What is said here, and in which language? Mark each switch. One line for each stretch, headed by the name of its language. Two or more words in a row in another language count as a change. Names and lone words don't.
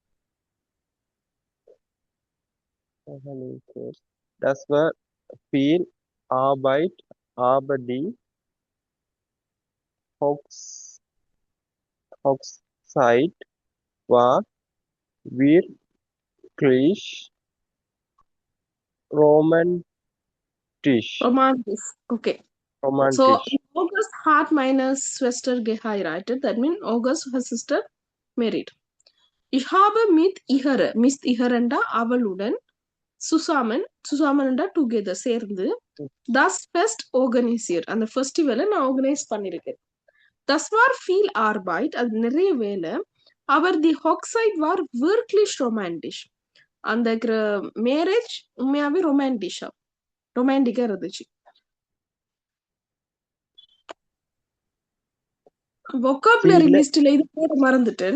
German: Das war viel Arbeit, aber die Hochzeit war wirklich romantisch.
English: Romantic. Okay. So
German: Romantisch. in August hat meine Schwester geheiratet.
English: That means August her sister married.
German: Ich habe mit ihr
Tamil: என்ற அவளுடன்
German: zusammen
Tamil: என்ற together சேர்ந்து
German: das Fest organisiert.
Tamil: அந்த ஃபெஸ்டிவலை நான் ஆர்கனைஸ் பண்ணிருக்கேன்.
German: Das war viel Arbeit,
Tamil: அது நிறைய வேலை.
German: Aber die Hochzeit war wirklich romantisch.
Tamil: அந்த மேரேஜ் உண்மையாவே ரொமான்டிக்கா இருந்துச்சு. vocabulary லிஸ்ட்ல இது போட மறந்துட்டேன்.